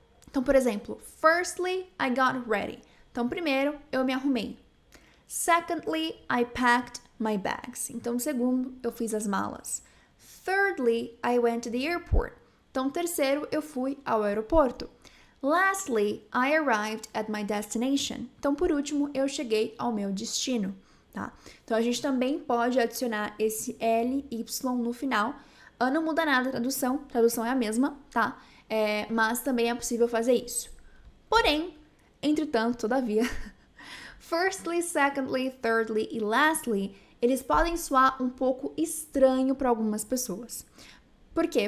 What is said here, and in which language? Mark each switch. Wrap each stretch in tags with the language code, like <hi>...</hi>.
<pt>Então, por exemplo,</pt> <en>firstly, I got ready.</en> <pt>Então, primeiro, eu me arrumei.</pt> <en>Secondly, I packed my bags.</en> <pt>Então, segundo, eu fiz as malas.</pt> <en>Thirdly, I went to the airport.</en> <pt>Então, terceiro, eu fui ao aeroporto.</pt> <en>Lastly, I arrived at my destination.</en> <pt>Então, por último, eu cheguei ao meu destino, tá? Então, a gente também pode adicionar esse LY no final. Não muda nada a tradução é a mesma, tá? Mas também é possível fazer isso. Porém, entretanto, todavia, firstly, secondly, thirdly e lastly, eles podem soar um pouco estranho para algumas pessoas. Por quê?</pt>